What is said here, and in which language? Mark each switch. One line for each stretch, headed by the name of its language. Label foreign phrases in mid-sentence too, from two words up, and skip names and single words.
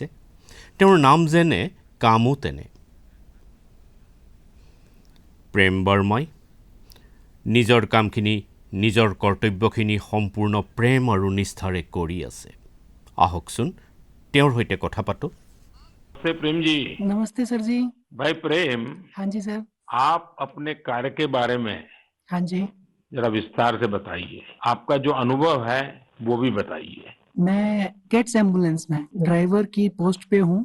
Assamese: তেওঁৰ নাম যেনে কামো তেনে। প্ৰেম বৰ্মাই নিজৰ কামখিনি, নিজৰ কৰ্তব্যখিনি সম্পূৰ্ণ প্ৰেম আৰু নিষ্ঠাৰে কৰি আছে। আহকচোন তেওঁৰ সৈতে কথা পাতোঁ।
Hindi: प्रेम जी। नमस्ते सर जी। भाई प्रेम, हाँ जी सर। आप अपने कार्य के बारे में हाँ जी। जरा विस्तार से बताइए। आपका जो अनुभव है वो भी बताइए। मैं कैट्स एम्बुलेंस में ड्राइवर की पोस्ट पे हूँ।